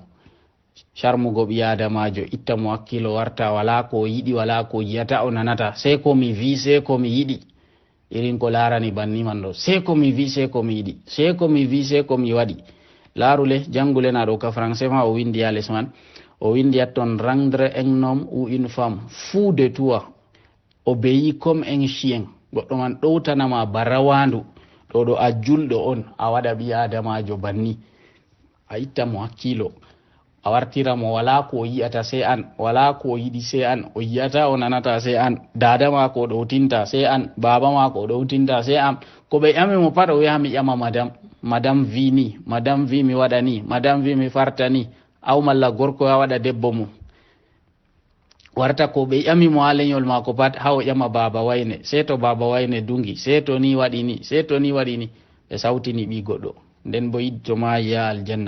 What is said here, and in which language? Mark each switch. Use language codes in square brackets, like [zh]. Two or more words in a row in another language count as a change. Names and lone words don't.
[ff] Charmugo ɓi adamajo itta mo hakkilo warta wala ko yiɗi wala ko yiyata o nanata, sai ko mi vi sai ko mi yiɗi, irin ko larani banni man ɗo, sai ko mi vi sai ko mi yiɗi, sai ko mi vi sai ko mi waɗi. Larule jangule na ɗo ka français ma o windi ha les man, o windi atton [fr] rendre un homme ou une femme fou de toi obéit comme un chien. [ff] Goɗɗo man ɗowtanama barawandu, ɗo ɗo a julɗo on a waɗa ɓi adamajo banni, a itta mo hakkilo, a wartira mo wala ko yiyata sai an, wala ko yiɗi sai an, o yiyata o nanata sai an, dada mako ɗowtinta sai an, baba mako ɗowtinta sai an, ko ɓe ƴami mo pat o yaha mi ƴama madame vi ni, madame vi mi waɗa ni, madame vi mi farta ni, aw malla gorko ya waɗa debbo mum. Warta ko ɓe ƴami mo ha leñol mako pat ha o ƴama baba wayne, sai to baba wayne dungi, sai to ni waɗi ni, sai to ni waɗi ni, ɓe sawtini ɓi goɗɗo, nden bo yiɗi to ma ya aljanna.